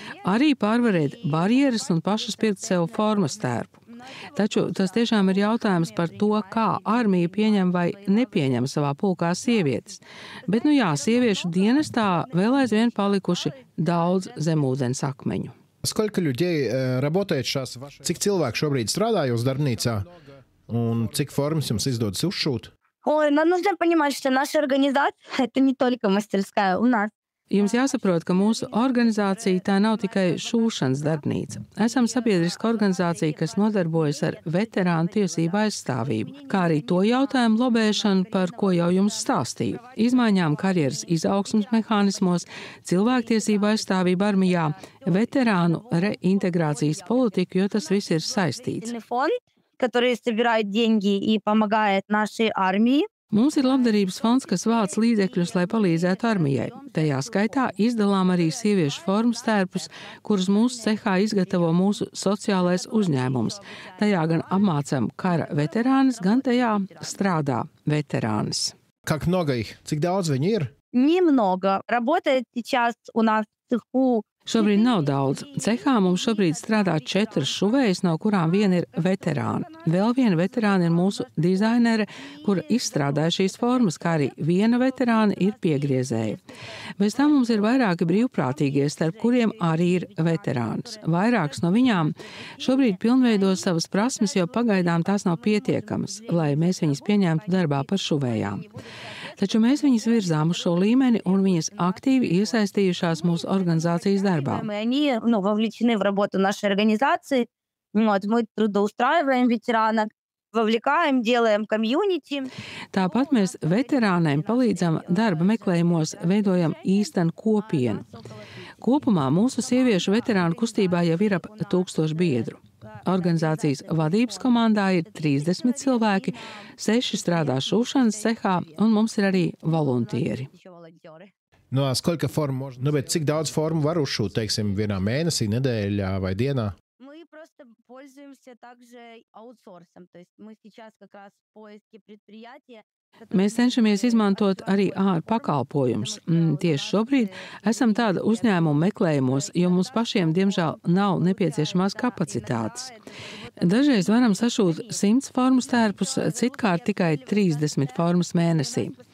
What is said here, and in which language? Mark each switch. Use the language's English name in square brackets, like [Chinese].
[Latvian] Arī pārvarēt barjeras un pašas pirkt sev formas tērpu. Taču tas tiešām ir jautājums par to, kā armija pieņem vai nepieņem savā pulkā sievietes. Bet, sieviešu dienestā vēl aizvien palikuši daudz zemūdens akmeņu. [Russian] Сколько людей работает сейчас? [Latvian] Cik cilvēku šobrīd strādā jūsu darbnīcā? Un cik formas jums izdodas uzšūt? [Russian] Ой, нам нужно понимать, что наша организация – это не только мастерская у нас. [Latvian] Jums jāsaprot, ka mūsu organizācija tā nav tikai šūšanas darbnīca. Esam sabiedriska organizācija, kas nodarbojas ar veterānu tiesību aizstāvību, kā arī to jautājumu lobēšanu, par ko jau jums stāstīju. Izmaiņām karjeras izaugsmas mehānismos, cilvēktiesību aizstāvību armijā, veterānu reintegrācijas politiku, jo tas viss ir saistīts. [Russian] Который собирает деньги и помогает нашей армии. [Latvian] Mums ir labdarības fonds, kas vāc līdzekļus, lai palīdzētu armijai. Tajā skaitā izdalām arī sieviešu formas tērpus, kurus mūsu cehā izgatavo mūsu sociālais uzņēmums. Tajā gan apmācam kara veterānis, gan tajā strādā veterānis. [Russian] Как много их? [Latvian] Cik daudz viņi ir? [Russian] Немного. Работает сейчас у нас в цеху. [Latvian] Šobrīd nav daudz. Cehā mums šobrīd strādā 4 šuvējas, no kurām viena ir veterāna. Vēl viena veterāna ir mūsu dizainere, kura izstrādāja šīs formas, kā arī viena veterāna ir piegriezēja. Bez tam mums ir vairāki brīvprātīgie, starp kuriem arī ir veterāns. Vairākas no viņām šobrīd pilnveido savas prasmes, jo pagaidām tās nav pietiekamas, lai mēs viņas pieņemtu darbā par šuvējām. Taču mēs viņas virzām uz šo līmeni, un viņas aktīvi iesaistījušās mūsu organizācijas darbā. Они, вовлечены в работу нашей организации. Мы трудоустраиваем ветеранов, вовлекаем, делаем комьюнити. Tāpat mēs veterāniem palīdzam darba meklējumos, veidojam īstenu kopienu. Kopumā mūsu sieviešu veterānu kustībā jau ir ap 1000 biedru. Organizācijas vadības komandā ir 30 cilvēki, 6 strādā šūšanas cehā, un mums ir arī voluntieri. [Russian] No, сколько форм можно? [Latvian] Bet cik daudz formu var uzšūt, teiksim, vienā mēnesī, nedēļā vai dienā? [Russian] Мы просто пользуемся также аутсорсом. То есть мы сейчас как раз в поиске предприятия. [Latvian] Mēs cenšamies izmantot arī ārpakalpojumus. Tieši šobrīd esam tāda uzņēmuma meklējumos, jo mums pašiem, diemžēl, nav nepieciešamās kapacitātes. Dažreiz varam sašūt 100 formas tērpus, citkārt tikai 30 formas mēnesī.